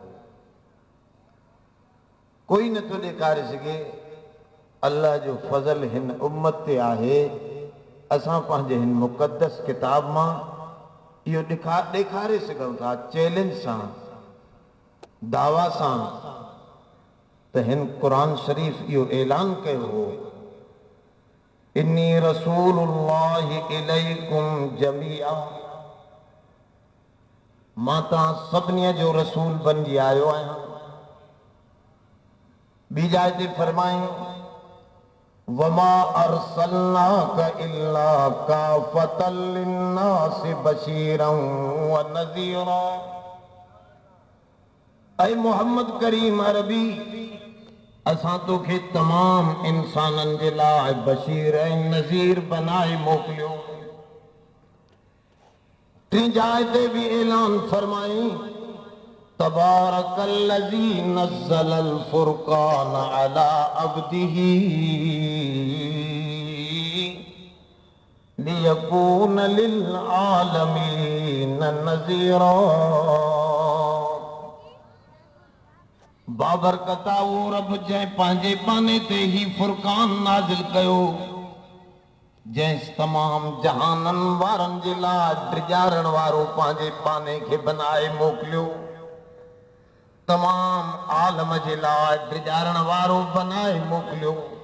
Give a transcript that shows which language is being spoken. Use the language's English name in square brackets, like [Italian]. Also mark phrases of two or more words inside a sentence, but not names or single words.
[Sindhi] कोई नथो ॾेखारे सघे अल्लाह जो फज़ल हिन उम्मत ते आहे। असां पंहिंजे हिन मुक़द्दस किताब मां इहो ॾेखारे सघूं था चैलेंज सां, दावा सां, त हिन क़ुरान शरीफ़ इहो ऐलान कयो हो, [Arabic] إني رسول الله إليكم جميعا, [Sindhi] मां तव्हां सभिनी जो रसूल बणिजी आयो आहियां। ॿी जाइ ते फरमायूं [Arabic] وما أرسلناك إلا كافة للناس بشيرا ونذيرا. [Sindhi] ऐ मोहम्मद करीम अरबी, असां तोखे तमाम इंसाननि जे लाइ बशीर ऐं नज़ीर बनाए मोकिलियो। टी जाइ ते बि ऐलान फरमाई [Arabic] تبارك الذي نزل الفرقان على عبده ليكون للعالمين نذيرا. [Sindhi] बाबरकता वो रब जंहिं पंहिंजे पाने ते ही फुरकान नाज़िल कयो, जंहिं तमाम जहाननि वारनि जे लाइ ड्रिजारण वारो पंहिंजे पाने खे बनाए मोकिलियो, तमाम आलम जे लाइ ड्रिजारण वारो बनाए मोकिलियो।